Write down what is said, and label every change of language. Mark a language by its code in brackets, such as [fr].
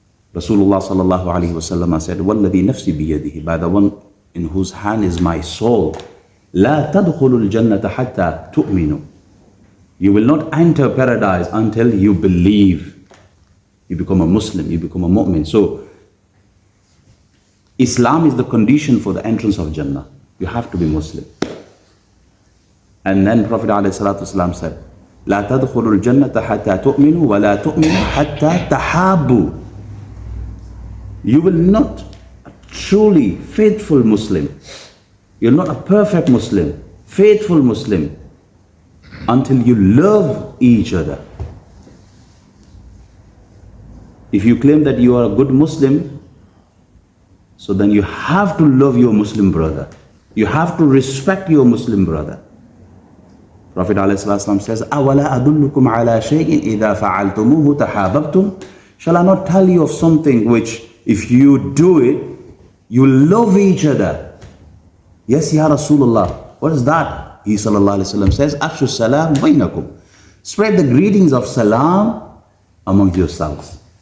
[en] Rasulullah sallallahu alayhi wa sallam said, [ar] وَالَّذِي نَفْسِي بِيَدِهِ, [en] by the one in whose hand is my soul, [ar] لَا تَدْخُلُوا الْجَنَّةَ حَتَّى تُؤْمِنُوا. [en] You will not enter paradise until you believe. You become a Muslim, you become a mu'min. So, Islam is the condition for the entrance of Jannah. You have to be Muslim. And then Prophet ﷺ said, [ar] لَا تَدْخُلُوا الْجَنَّةَ حَتَّى تُؤْمِنُوا وَلَا تُؤْمِنُوا حَتَّى تَحَابُوا. [en] You will not a truly faithful Muslim, you're not a perfect Muslim, faithful Muslim, until you love each other. If you claim that you are a good Muslim, so then you have to love your Muslim brother. You have to respect your Muslim brother. Prophet ﷺ says, [ar] أَوَلَا أَدُلُّكُمْ عَلَى شَيْءٍ إِذَا فَعَلْتُمُوهُ تَحَابَبْتُمْ. [en] Shall I not tell you of something which, if you do it, you love each other? Yes, Ya Rasulullah. What is that? He sallallahu alayhi wa sallam says, [ar] Afshu salam bainakum. [en] Spread the greetings of salam among yourselves.